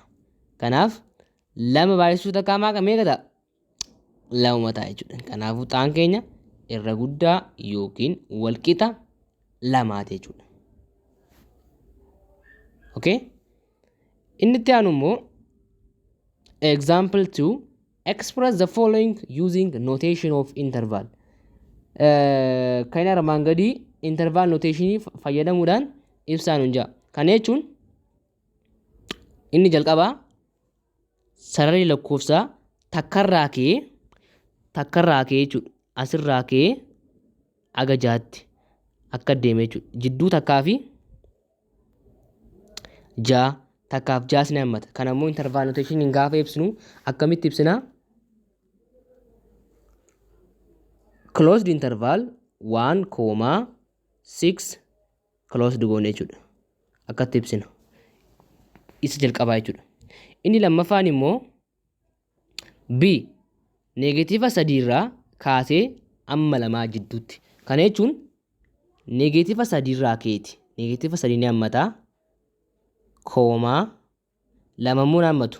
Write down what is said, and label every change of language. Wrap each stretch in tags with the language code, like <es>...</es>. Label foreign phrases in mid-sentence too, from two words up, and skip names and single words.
<om>Kanaaf 2 baay'isuu takkaa meeqa ta'a? 2 ta'a jechuudha. Kanaafuu xaan keenya irra guddaa yookiin walqixa 2 jechuudha.</om> <en>Okay?</en> <om>Inni itti aanu immoo</om> <en>example 2 express the following using notation of interval.</en> <om>Kan armaan gadii</om> <en>interval notation</en> <om>fayyadamuudhaan ibsaan hunjaa. Kana jechuun inni jalqabaa sararri lakkoofsaa takkarraa kee jechuudha. Asirraa kee aga jaatti akka deeme jechuudha. Jidduu takkaa fi jaa takkaaf jaas ni hammata. Kana immoo</om> <en>interval notation</en> <om>gaafa ibsinu akkamitti ibsina?</om> <en>Closed interval 1,6 closed</en> <om>goone jechuudha. Akkatti ibsina. Isa jalqabaa jechuudha. Inni lammaffaan immoo B negeetiiva 3 irraa kaasee amma 2 jidduutti. Kana jechuun negeetiiva 3 irraa keeti. Negeetiiva 3 ni hammataa. Koomaa 2 immoo ni hammatu.</om>